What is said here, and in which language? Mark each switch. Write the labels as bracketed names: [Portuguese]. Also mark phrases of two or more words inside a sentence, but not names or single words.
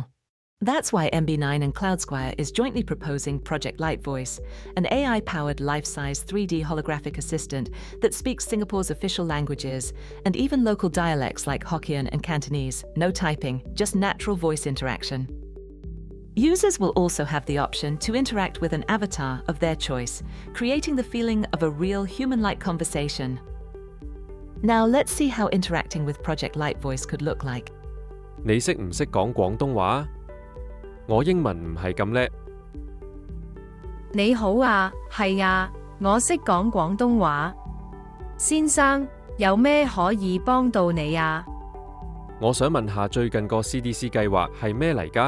[English] That's why MB9 and CloudSquire is jointly proposing Project Light Voice, an AI-powered life-size 3D holographic assistant that speaks Singapore's official languages and even local dialects like Hokkien and Cantonese. No typing, just natural voice interaction. Users will also have the option to interact with an avatar of their choice, creating the feeling of a real human-like conversation. Now let's see how interacting with Project Light Voice could look like. [Cantonese] 你識唔識講廣東話？我英文唔係咁叻。你好啊，係啊，我識講廣東話。先生，有咩可以幫到你啊？我想問下最近個 CDC 計劃係咩嚟㗎？